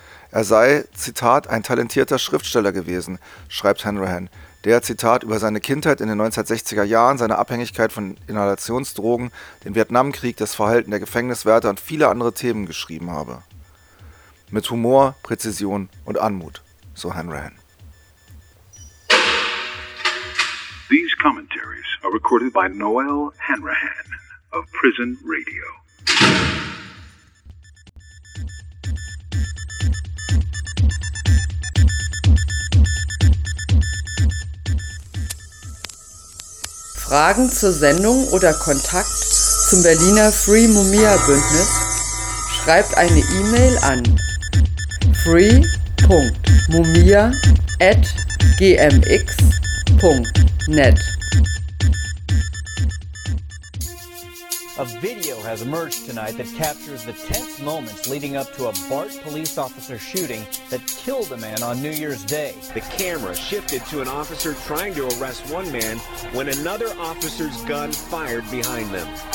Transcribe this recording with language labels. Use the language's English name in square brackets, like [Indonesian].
[German] Er sei, Zitat, ein talentierter Schriftsteller gewesen, schreibt Hanrahan, der, Zitat, über seine Kindheit in den 1960er Jahren, seine Abhängigkeit von Inhalationsdrogen, den Vietnamkrieg, das Verhalten der Gefängniswärter und viele andere Themen geschrieben habe. Mit Humor, Präzision und Anmut, so Hanrahan. [English] These commentaries are recorded by Noel Hanrahan of Prison Radio. [German] Fragen zur Sendung oder Kontakt zum Berliner Free Mumia Bündnis? Schreibt eine E-Mail an free.mumia@gmx.net. [English] A video has emerged tonight that captures the tense moments leading up to a BART police officer shooting that killed a man on New Year's Day. The camera shifted to an officer trying to arrest one man when another officer's gun fired behind them.